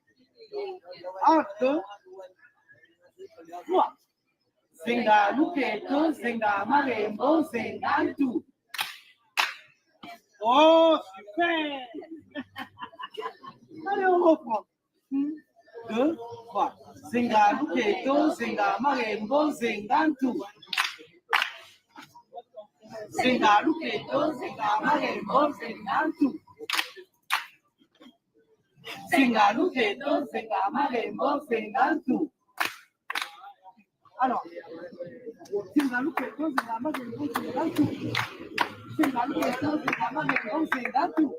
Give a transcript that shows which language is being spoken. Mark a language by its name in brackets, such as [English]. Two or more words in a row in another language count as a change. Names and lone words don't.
[French] Acte 3. [Kituba (Democratic Republic of Congo)] Zenga Luketo, Zenga Marembo, Zenga tout. [French] Oh, super! Allez, on reprend. 2, 3. [Kituba (Democratic Republic of Congo)] Zenga Luketo, Zenga Marembo, Zenga tout. Zenga Luketo, Zenga Marembo, Zenga tout. Zenga Luketo, Zenga Marembo, Zenga tout. [French] Alors, [Kituba (Democratic Republic of Congo)] Zenga Luketo, Zenga Marembo, Zenga tout. Zenga Luketo, Zenga Marembo, Zenga tout.